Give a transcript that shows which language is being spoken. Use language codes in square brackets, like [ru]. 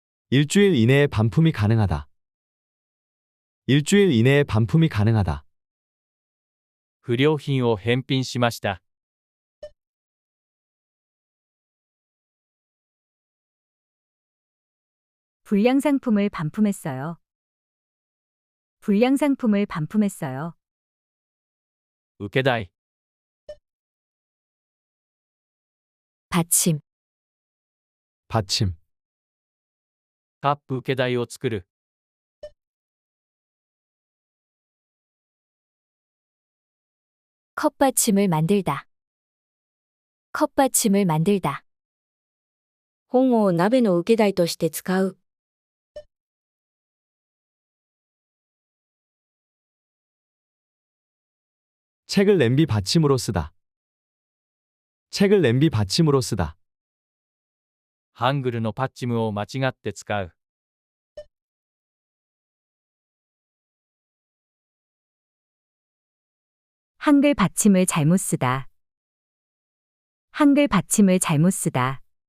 [ko] 일주일 이내에 반품이 가능하다. 일주일 이내에 반품이 가능하다. [ja] 不良品を返品しました。 [ko] 불량 상품을 반품했어요. 불량 상품을 반품했어요. [ja] 受け代、 [ko] 받침, 받침, [ja] カップ受け代を作る。 [ko] 컵받침을 만들다. 컵받침을 만들다. [ja] 本を鍋の受け台として使う。 [ko] 책을 냄비 받침으로 쓰다. 책을 냄비 받침으로 쓰다. [ja] ハングルのパッチムを間違って使う。 [ko] 한글 받침을 잘못 쓰다. 한글 받침을 잘못 쓰다.